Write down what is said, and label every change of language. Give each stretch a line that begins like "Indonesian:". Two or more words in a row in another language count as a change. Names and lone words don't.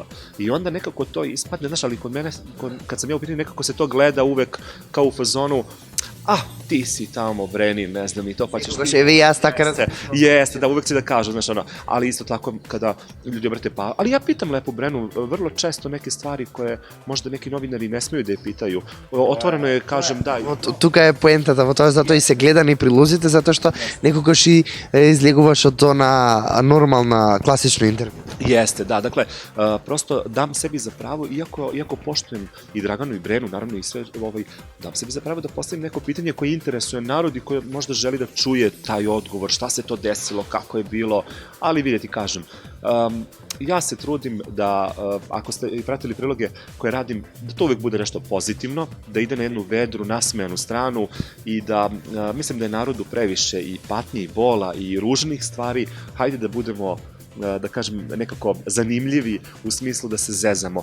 Serbian: I onda nekako to ispadne, znaš, ali kod mene, kad sam ja u pitanju, nekako se to gleda uvek kao u fazonu, ti si tamo, Breni, ne znam, i to, pa ćeš...
Macedonian: Znaš, еви јас тако...
Serbian: Jeste, da uvek će da kažu, znaš, ono, ali isto tako kada ljudi obrate pa... Ali ja pitam Lepu Brenu vrlo često neke stvari koje možda neki novinari ne smeju da je pitaju. Otvoreno je, kažem, da...
Macedonian: Тука е поентата, во тоа затоа и се гледани прилозите, затоа што некогаш и излегуваш од тоа на нормална, класично интервју.
Serbian: Jeste, da, dakle, prosto dam sebi za pravo, iako poštujem i Draganu i Brenu, naravno i sve, dam sebi za pravo da postavim neko pitanje koje je interesuje narod i koji možda želi da čuje taj odgovor, šta se to desilo, kako je bilo, ali vidjeti, kažem, ja se trudim da, ako ste i pratili priloge koje radim, da to uvek bude nešto pozitivno, da ide na jednu vedru, nasmejanu stranu i da, mislim da je narodu previše i patnje i bola i ružnih stvari, hajde da budemo, da kažem, nekako zanimljivi u smislu da se zezamo.